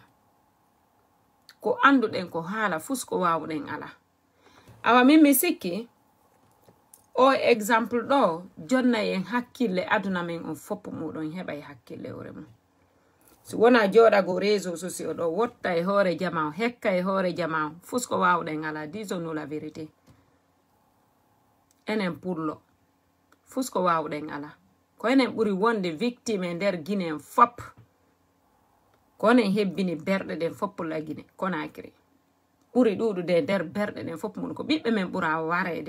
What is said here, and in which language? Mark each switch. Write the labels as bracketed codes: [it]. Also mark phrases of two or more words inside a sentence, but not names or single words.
[ff] Ko anduɗen ko haala fus ko wawɗen ala. Awa min mi sikki o exemple ɗo jonna en hakkille aduna men on fop muɗon heɓa hakkille hore mum. So wona joɗago [fr] réseau sociaux [ff] ɗo wotta e hoore jama hekka e hoore jama fus ko wawɗen ala. [fr] Disons-nous la vérité. [ff] Enen pullo fus ko wawɗen ala. Ko enen ɓuri wonde victime e nder Guinée fop. Ko enen hebbini berɗe ɗen fop la Guinée Conakry. Ɓuri ɗuɗude nder berɗe ɗen fop mun ko ɓiɓɓe men ɓura warede.